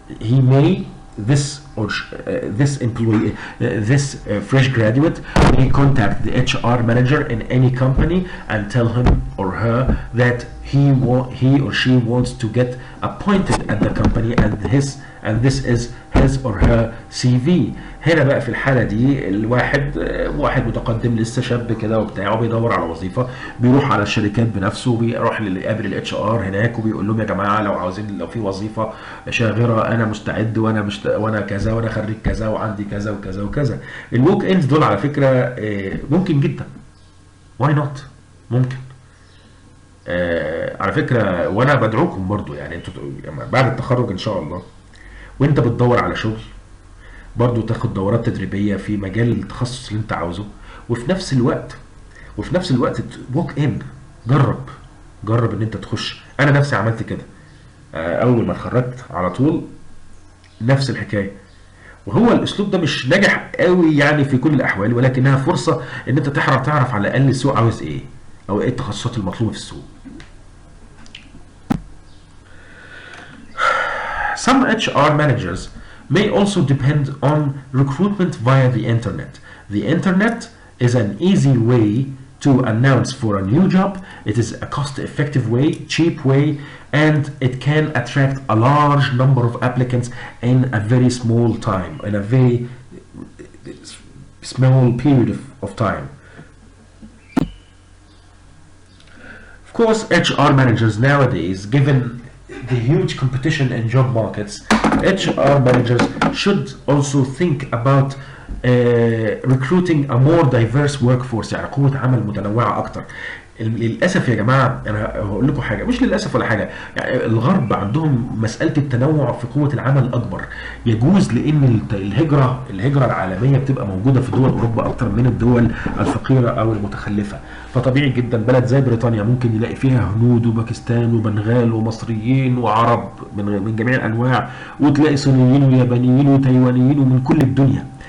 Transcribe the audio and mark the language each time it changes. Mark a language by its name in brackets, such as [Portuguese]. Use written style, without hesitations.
[English] He may this employee, fresh graduate may contact the HR manager in any company and tell him or her that he or she wants to get appointed at the company, and this is his or her CV. [Arabic] هنا بقى في الحالة دي واحد متقدم لسه شاب كده وبتاعه بيدور على وظيفة، بيروح على الشركات بنفسه، بيروح يقابل الاتش ار هناك وبيقول لهم يا جماعة لو في وظيفة شاغرة انا مستعد وانا كذا وانا خريج كذا وعندي كذا وكذا وكذا. الووك اندز دول على فكرة ممكن جدا، واي نوت، ممكن. على فكرة وانا بدعوكم برضو، يعني انتوا بعد التخرج ان شاء الله وانت بتدور على شغل برضو تاخد دورات تدريبية في مجال التخصص اللي انت عاوزه، وفي نفس الوقت ووك ان، جرب ان انت تخش. انا نفسي عملت كده اول ما اتخرجت على طول، نفس الحكاية. وهو الاسلوب ده مش ناجح قوي يعني في كل الاحوال، ولكنها فرصة ان انت تعرف على الاقل السوق عاوز ايه او ايه التخصصات المطلوبة في السوق. [English] Some HR managers may also depend on recruitment via the internet. The internet is an easy way to announce for a new job. It is a cost-effective way, cheap way, and it can attract a large number of applicants in a very small time, in a very small period of time. Of course, HR managers nowadays, given the huge competition in job markets, HR managers should also think about recruiting a more diverse workforce، [Arabic] يعني قوة عمل متنوعة أكتر. للأسف يا جماعة أنا هقول لكم حاجة، مش للأسف ولا حاجة، يعني الغرب عندهم مسألة التنوع في قوة العمل أكبر. يجوز لأن الهجرة العالمية بتبقى موجودة في دول أوروبا أكتر من الدول الفقيرة أو المتخلفة. فطبيعي جدا بلد زي بريطانيا ممكن يلاقي فيها هنود وباكستان وبنغال ومصريين وعرب من جميع الأنواع، وتلاقي صينيين ويابانيين وتايوانيين ومن كل الدنيا.